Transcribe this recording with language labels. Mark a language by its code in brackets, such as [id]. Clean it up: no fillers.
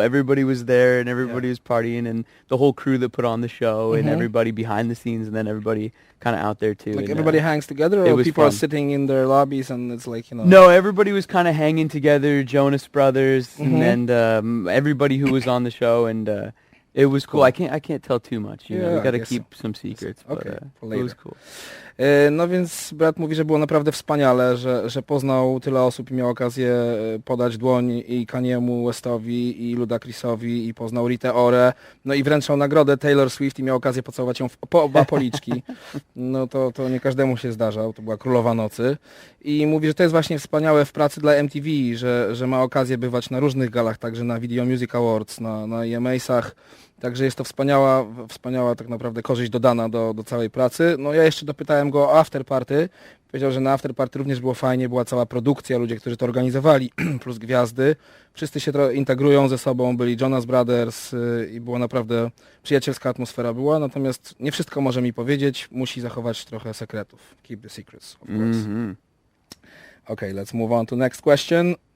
[en] Everybody was there, and everybody was partying, and the whole crew that put on the show, and everybody behind the scenes, and then everybody kind of out there too. Like everybody hangs together, or people are sitting in their lobbies, and it's like, No, everybody was kind of hanging together, Jonas Brothers, and everybody who was on the show, and it was cool. I can't tell too much. We got to keep some secrets, but it was cool. [pl] No więc brat mówi, że było naprawdę wspaniale, że poznał tyle osób i miał okazję podać dłoń i Kaniemu Westowi i Ludacrisowi i poznał Ritę Orę, no i wręczał nagrodę Taylor Swift i miał okazję pocałować ją po oba policzki. No to nie każdemu się zdarzał, to była królowa nocy. I mówi, że to jest właśnie wspaniałe w pracy dla MTV, że ma okazję bywać na różnych galach, także na Video Music Awards, na EMA-sach. Także jest to wspaniała tak naprawdę korzyść dodana do całej pracy. No ja jeszcze dopytałem go o after party. Powiedział, że na after party również było fajnie, była cała produkcja, ludzie, którzy to organizowali, plus gwiazdy. Wszyscy się integrują ze sobą, byli Jonas Brothers i była naprawdę przyjacielska atmosfera była, natomiast nie wszystko może mi powiedzieć, musi zachować trochę sekretów. [en] Keep the secrets, of course. Okay, let's move on to next question.